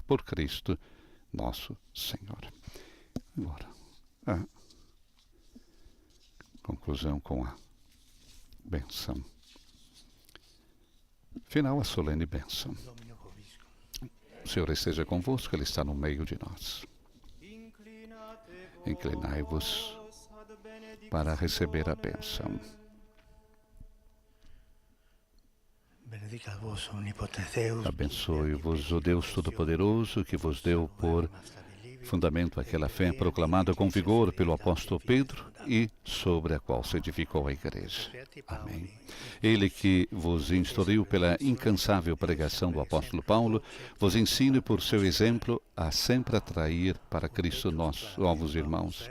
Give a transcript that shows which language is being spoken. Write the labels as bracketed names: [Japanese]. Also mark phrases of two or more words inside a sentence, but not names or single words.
[Portuguese] Por Cristo, nosso Senhor. Agora, a conclusão com a bênção final, a solene bênção. O Senhor esteja convosco, Ele está no meio de nós. Inclinai-vos para receber a bênção. [Latin] Benedicat vos omnipotens Deus, [Portuguese] Abençoe-vos o Deus Todo-Poderoso, que vos deu por fundamento àquela fé proclamada com vigor pelo apóstolo Pedro e sobre a qual se edificou a igreja. Amém. Ele que vos instruiu pela incansável pregação do apóstolo Paulo, vos ensine por seu exemplo a sempre atrair para Cristo nossos novos irmãos.